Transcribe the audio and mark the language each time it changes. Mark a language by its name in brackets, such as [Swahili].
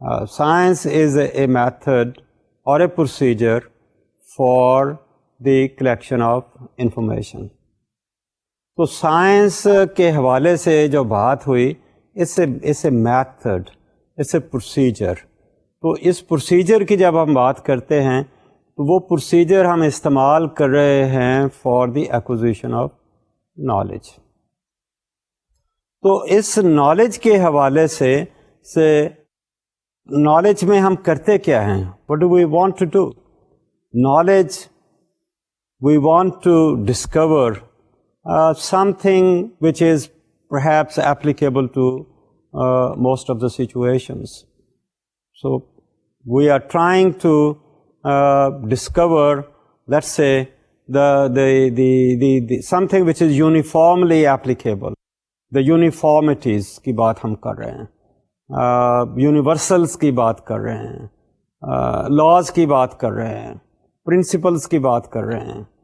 [English] Science is a method اور a procedure for the collection of information. [Urdu] تو science کے حوالے سے جو بات ہوئی اس سے میتھڈ، اس سے پروسیجر. تو اس پروسیجر کی جب ہم بات کرتے ہیں تو وہ پروسیجر ہم استعمال کر رہے ہیں [English] For the acquisition of knowledge. [Urdu] تو اس نالج کے حوالے سے نالج میں ہم کرتے کیا ہیں؟ [English] What do we want to do? Knowledge, we want to discover something which is perhaps applicable to most of the situations. So we are trying to discover, let's say, the something which is uniformly applicable. [Urdu] The uniformities کی بات ہم کر رہے ہیں، یونیورسلس کی بات کر رہے ہیں، لاز کی بات کر رہے ہیں، پرنسپلس کی بات کر رہے ہیں.